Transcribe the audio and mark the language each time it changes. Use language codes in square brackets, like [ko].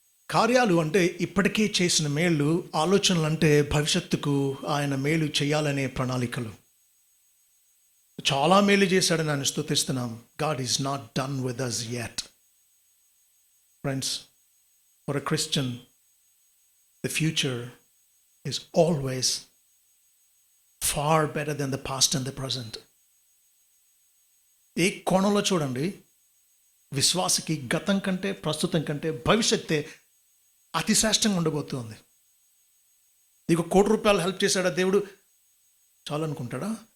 [te] కార్యాలు అంటే ఇప్పటికే చేసిన మేళ్ళు, ఆలోచనలు అంటే భవిష్యత్తుకు ఆయన మేలు చేయాలనే ప్రణాళికలు. చాలా మేలు చేశాడని ఆయన స్తుతిస్తున్నాం. [en] God is not done with us yet. Friends, for a Christian, the future is always far better than the past and the present. [te] ఏ కోణంలో చూడండి, విశ్వాసకి గతం కంటే ప్రస్తుతం కంటే భవిష్యత్తే అతి శ్రేష్టంగా ఉండబోతుంది. నీకు ₹1,00,00,000 హెల్ప్ చేశాడా దేవుడు, చాలనుకుంటాడా?